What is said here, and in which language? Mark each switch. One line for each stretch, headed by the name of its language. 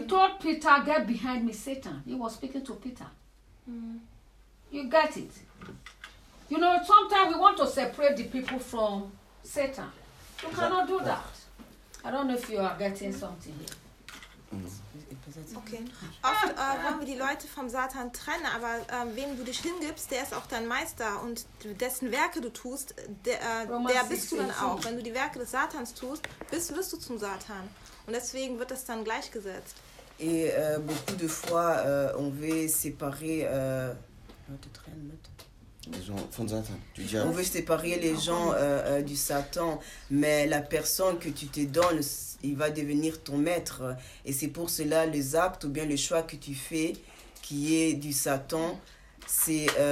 English: He told Peter, "Get behind me, Satan." He was speaking to Peter. You get it. You know, sometimes we want to separate the people from Satan. You cannot do that. I don't know if you are getting something here. Okay.
German: Oft wollen wir die Leute vom Satan trennen, aber wem du dich hingibst, der ist auch dein Meister. Und dessen Werke du tust, der bist du dann auch. Wenn du die Werke des Satans tust, wirst du zum Satan. Und deswegen wird das dann gleichgesetzt.
French: Et beaucoup de fois, on veut séparer...
German: Leute trennen mit...
French: Les gens font Satan. Tu dis, on veut séparer les gens du Satan, mais la personne que tu te donnes, il va devenir ton maître. Et c'est pour cela les actes ou bien le choix que tu fais, qui est du Satan, c'est